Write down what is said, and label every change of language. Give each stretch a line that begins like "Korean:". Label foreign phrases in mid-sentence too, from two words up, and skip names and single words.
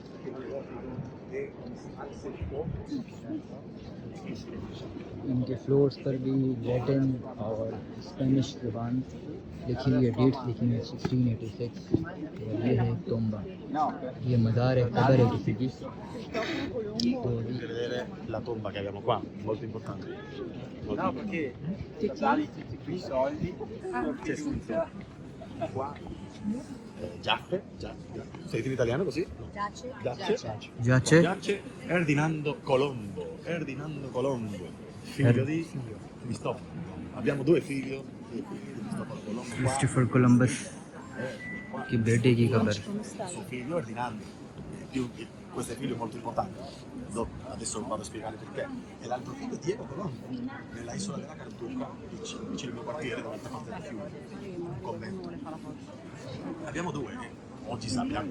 Urdu: ان کے فلورس پر بھی لیٹن اور اسپینش زبان لکھی ہوئی ہے، ڈیٹس لکھی ہوئی ہیں 1686. اور یہ ہے تومبا، یہ مزار ہے، قبر ہے کسی کی. تو
Italian: La tomba che abbiamo qua, molto importante. No, perché qui i soldi c'è scritto qua giace, sei in italiano così? جاچے Giace Ferdinando Colombo, figlio di Cristoforo. Abbiamo due figli di Cristoforo Colombo.
Urdu: کرسٹوفر کولمبس کی بیٹے کی قبر.
Italian: Suo figlio Ferdinando, questo è figlio molto importante. Adesso vado a spiegare perché. E l'altro figlio è Diego Colombo, nella isola della Cartuca, vicino al mio quartiere, dall'altra parte del fiume, un convento. Abbiamo due che oggi sappiamo